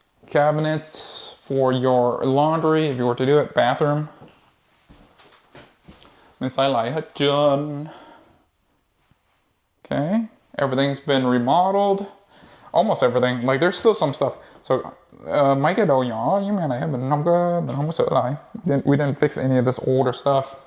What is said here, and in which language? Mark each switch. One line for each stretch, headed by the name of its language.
English: Cabinets for your laundry, if you were to do it. Bathroom.
Vietnamese: Mình xài lại hết trơn. Okay.
English: Everything's been remodeled. Almost everything. Like there's still some stuff.
Vietnamese: So mấy cái đồ nhỏ như này mình không có sửa lại.
English: We didn't fix any of this older stuff.